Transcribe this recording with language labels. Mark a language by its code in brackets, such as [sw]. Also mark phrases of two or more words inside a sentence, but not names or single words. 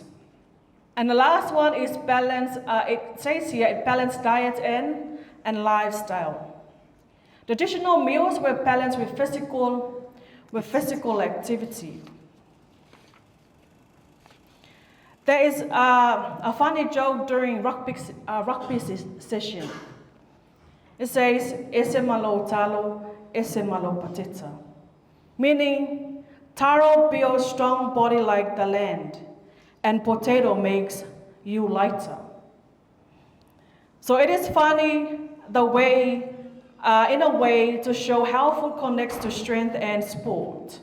[en] And the last one is balance. It says here, balanced diet and lifestyle. Traditional meals were balanced with physical activity. There is a funny joke during rugby session. It says, [sm] "Ese malo talo, ese malo patita," [en] meaning taro builds strong body like the land, and potato makes you lighter. So it is funny the way, in a way, to show how food connects to strength and sport.